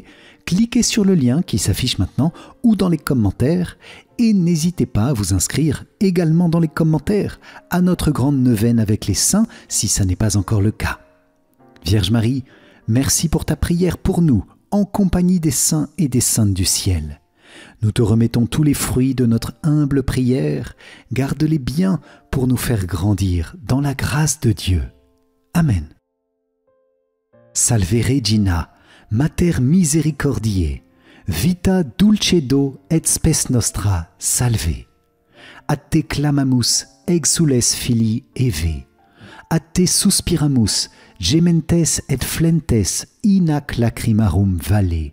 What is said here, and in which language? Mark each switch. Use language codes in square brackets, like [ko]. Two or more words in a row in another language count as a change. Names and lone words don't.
[fr] Cliquez sur le lien qui s'affiche maintenant ou dans les commentaires et n'hésitez pas à vous inscrire également dans les commentaires à notre grande neuvaine avec les saints si ça n'est pas encore le cas. Vierge Marie, merci pour ta prière pour nous, en compagnie des saints et des saintes du ciel. Nous te remettons tous les fruits de notre humble prière, garde-les bien pour nous faire grandir dans la grâce de Dieu. Amen. [la] Salve Regina, Mater Misericordiae, vita dulcedo et spes nostra, salve. A te clamamus, exules filii Eve. A te suspiramus, gementes et flentes in ac lacrimarum valle.